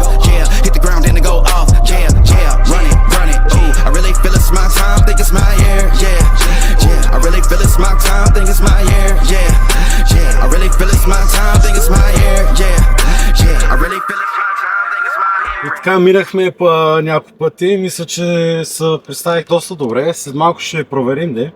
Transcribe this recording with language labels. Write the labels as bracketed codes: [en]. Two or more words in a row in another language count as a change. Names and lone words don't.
[en] Yeah, hit the ground then it go off. Yeah, run it. Ooh, I really feel it's my time, think it's my year. Yeah, I really feel it's my time, think it's my year. Yeah, I really feel it's my time, think it's my year. Yeah, I really feel it's my time, think it's my year. [bg] И така минахме по няколко пъти, мисля, че се представих доста добре, след малко ще проверим де.